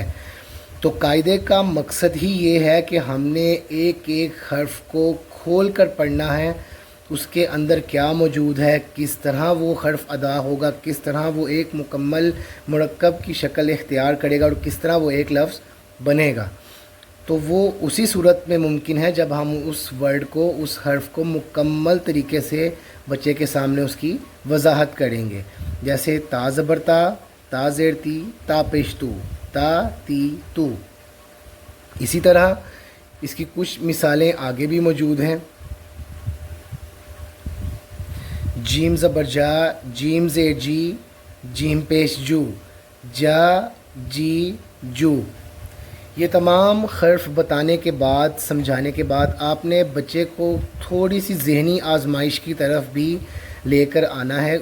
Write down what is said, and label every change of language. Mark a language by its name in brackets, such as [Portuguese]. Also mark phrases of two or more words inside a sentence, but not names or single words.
[Urdu] تو قاعدے کا مقصد ہی یہ ہے کہ ہم نے ایک ایک حرف کو کھول کر پڑھنا ہے، اس کے اندر کیا موجود ہے، کس طرح وہ حرف ادا ہوگا، کس طرح وہ ایک مکمل مرکب کی شکل اختیار کرے گا اور کس طرح وہ ایک لفظ بنے گا۔ تو وہ اسی صورت میں ممکن ہے جب ہم اس ورڈ کو، اس حرف کو مکمل طریقے سے بچے کے سامنے اس کی وضاحت کریں گے، جیسے تا زبر تا، تا زیر تی، تا پیش تو، تا تی تو۔ اسی طرح اس کی کچھ مثالیں آگے بھی موجود ہیں، جیم زبر جا، جیم زیر جی، جیم پیش جو، جا جی جو۔ یہ تمام حرف بتانے کے بعد، سمجھانے کے بعد، آپ نے بچے کو تھوڑی سی ذہنی آزمائش کی طرف بھی لے کر آنا ہے۔